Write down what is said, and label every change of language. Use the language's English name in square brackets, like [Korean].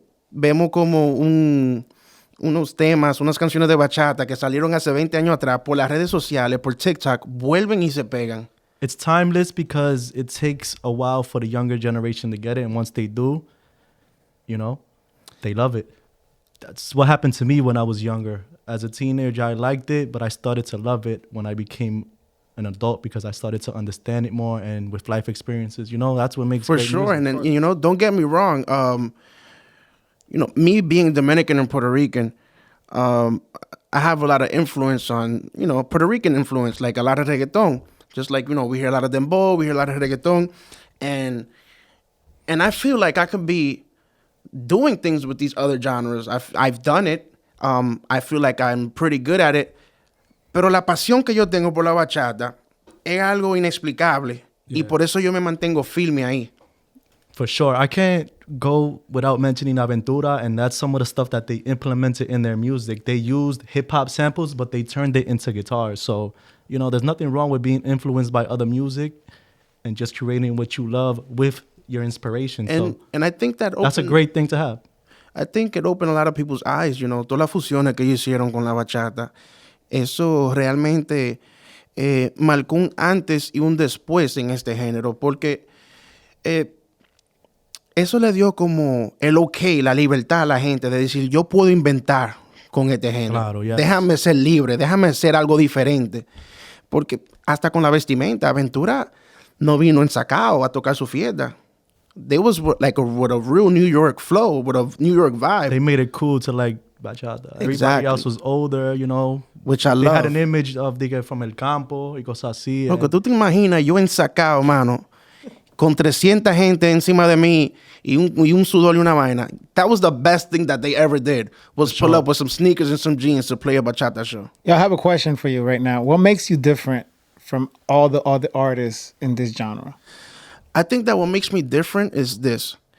[Spanish] Vemos como unos temas, unas canciones de bachata que salieron hace 20 años atrás por las redes sociales, por TikTok, vuelven y se pegan. [English] It's timeless because it takes a while for the younger generation to get it. And once they do, you know, they love it. That's what happened to me when I was younger. As a teenager, I liked it, but I started to love it when I became an adult because I started to understand it more. And with life experiences, you know, that's what makes For great sure. music. And then, you know, don't get me wrong. You know, me being Dominican and Puerto Rican, I have a lot of influence on, you know, Puerto Rican influence, like a lot of reggaeton. Just like, you know, we hear a lot of dembow, we hear a lot of reggaeton. And I feel like I could be doing things with these other genres. I've done it. I feel like I'm pretty good at it. [Spanish] Pero la pasión que yo tengo por la bachata es algo inexplicable. [English] Yeah. [Spanish] Y por eso yo me mantengo firme ahí. [English] For sure. I can't go without mentioning Aventura, and that's some of the stuff that they implemented in their music. They used hip-hop samples, but they turned it into guitars. So, you know, there's nothing wrong with being influenced by other music. and just curating what you love with your inspiration. And I think that's a great thing to have. I think it opened a lot of people's eyes, you know, [Spanish] todas las fusiones que ellos hicieron con la bachata. Eso realmente marcó un antes y un después en este género, porque eso le dio como el okay, la libertad a la gente de decir, yo puedo inventar con este género. Claro, [English] yes. [Spanish] Déjame ser libre, déjame hacer algo diferente. Porque hasta con la vestimenta, Aventura no vino ensacado a tocar su fiesta. [English] They was like with a real New York flow, with a New York vibe. They made it cool to like bachata. Exactly. Everybody else was older, you know. Which I They love. had an image of they from [Spanish] el campo y cosas así. Porque tú te imaginas yo ensacado, mano, con 300 gente encima de mí y un sudor y una vaina. [English] That was the best thing that they ever did, was pull up with some sneakers and some jeans to play a bachata show. Yeah, I have a question for you right now. What makes you different from all the other artists in this genre? I think that what makes me different is this.